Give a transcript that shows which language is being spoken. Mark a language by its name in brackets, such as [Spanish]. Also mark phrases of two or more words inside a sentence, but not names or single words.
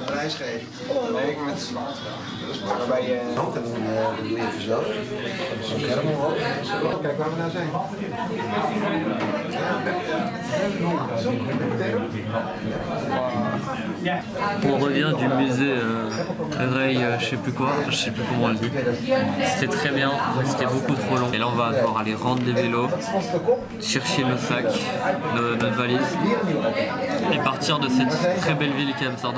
[Dutch] schreef. Nee, met de zwart wel. Waarbij je hand en dan doe je even zo. Zo'n scherm omhoog. Kijk waar we nou zijn. [French] On revient du musée Ray, je sais plus quoi, je sais plus comment on le dit. C'était très bien, c'était beaucoup trop long. Et là on va devoir aller rendre des vélos, chercher le sac, notre valise et partir de cette très belle ville qui est Amsterdam.